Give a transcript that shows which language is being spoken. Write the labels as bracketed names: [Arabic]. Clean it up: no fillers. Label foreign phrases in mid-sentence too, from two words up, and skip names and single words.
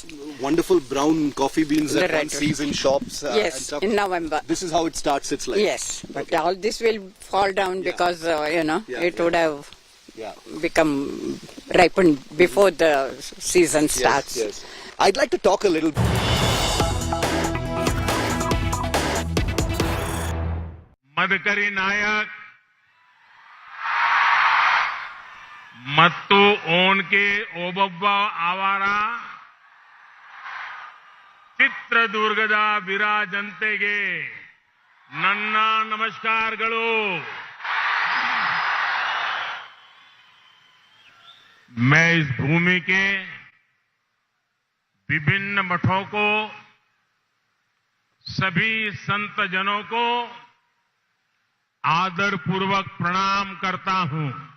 [English] Wonderful brown coffee beans that one sees in shops. Yes, and stuff. in November. This is how it starts its life. Yes, but all this will fall down because it would have become ripened before the season starts. Yes. I'd like to talk a little. [Kannada] ಮದಕರಿ ನಾಯಕ್ ಮತ್ತು ಓನ್ಕೆ ಓಬವ್ವ ಆವಾರ ಚಿತ್ರದುರ್ಗದ ವಿರಾ ಜನತೆಗೆ ನನ್ನ ನಮಸ್ಕಾರಗಳು. [Hindi] मैं इस भूमि के विभिन्न मठों को, सभी संत जनों को आदर पूर्वक प्रणाम करता हूं.